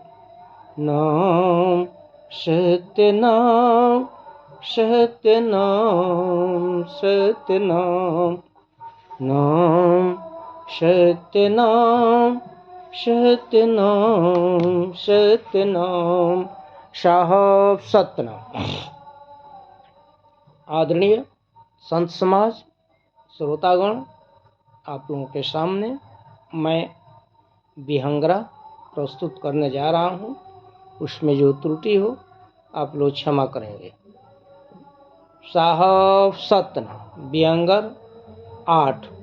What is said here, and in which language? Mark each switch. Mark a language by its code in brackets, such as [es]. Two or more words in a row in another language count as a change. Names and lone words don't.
[hi] नाम सतनाम, सतनाम, सतनाम। नाम सतनाम, सतनाम, सतनाम। साहब सतनाम। आदरणीय संत समाज, श्रोतागण, आप लोगों के सामने मैं विहंगरा प्रस्तुत करने जा रहा हूँ। उसमें जो त्रुटि हो आप लोग क्षमा करेंगे। साहब सतनाम, विहंगर 8।